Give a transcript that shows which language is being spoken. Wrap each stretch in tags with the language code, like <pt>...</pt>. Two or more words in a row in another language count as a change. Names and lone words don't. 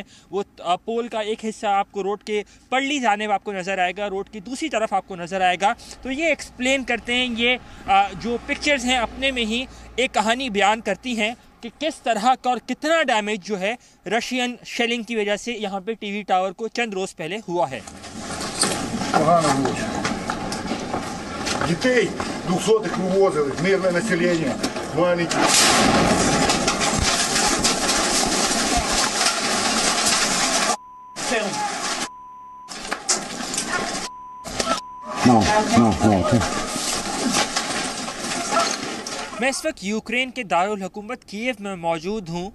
<ur>وہ پول کا ایک حصہ آپ کو روڈ کے پڑلی جانے میں آپ کو نظر آئے گا، روڈ کی دوسری طرف آپ کو نظر آئے گا. تو یہ ایکسپلین کرتے ہیں، یہ جو پکچرز ہیں اپنے میں ہی ایک کہانی بیان کرتی ہیں کہ کس طرح کا اور کتنا ڈیمیج جو ہے</ur> <en>Russian shelling</en> <ur>کی وجہ سے یہاں پے</ur> <en>TV tower</en> <ur>کو چند روز پہلے ہوا ہے.</ur> <uk>Погано було. Дітей 200-х вивозили, мирне населення, маленькі.</uk> <ur>میں اس وقت یوکرین کے دارالحکومت کیف میں موجود ہوں.</ur>